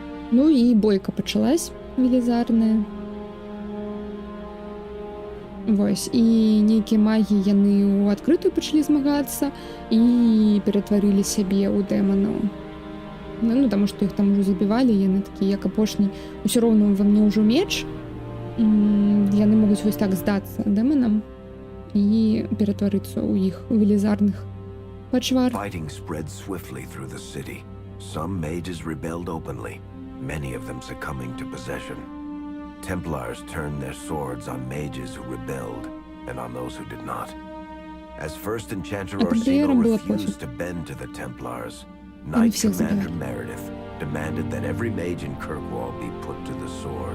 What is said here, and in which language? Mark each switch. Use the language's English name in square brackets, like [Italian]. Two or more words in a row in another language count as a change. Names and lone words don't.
[Belarusian] Ну і бойка пачалась велізарная. Вось, і нейкія магі яны ў адкрытую пачалі змагацца і ператварылі сябе ў дэманаў. Ну, таму што іх там ужо забівалі, яны такія, як апошні, усё роўна ва мне ўжо меч. Яны могуць вось так здацца дэманам і ператварыцца ў іх велізарных пачвар. [English] Fighting spread swiftly through the city. Some mages rebelled openly, many of them succumbing to possession. Templars turned their swords on mages who rebelled and on those who did not. As first Enchanter Orsino refused to bend to the Templars, Knight Commander Meredith demanded that every mage in Kirkwall be put to the sword.